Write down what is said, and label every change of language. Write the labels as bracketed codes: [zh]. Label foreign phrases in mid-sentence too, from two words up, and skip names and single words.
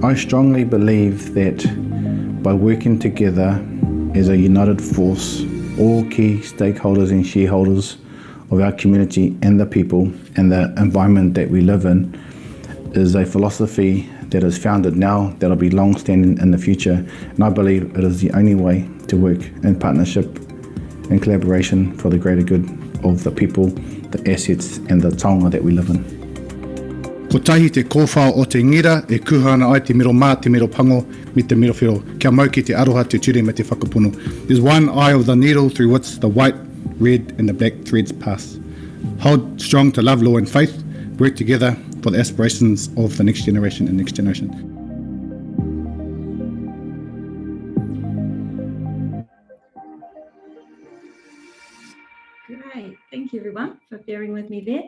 [en] I strongly believe that by working together as a united force, all key stakeholders and shareholders of our community and the people and the environment that we live in is a philosophy that is founded now, that'll be long-standing in the future, and I believe it is the only way to work in partnership and collaboration for the greater good of the people, the assets and the taonga that we live in. [mi] Ko tahi te kōwhao o te ngira e kuhana ai te miro mā te miro pango me te miro whiro. Kia mau ki te aroha te ture me te whakapono. [en] There's one eye of the needle through which the white, red and the black threads pass. Hold strong to love, law and faith. Work together for the aspirations of the next generation and next generation. Great, thank you everyone for bearing with me there.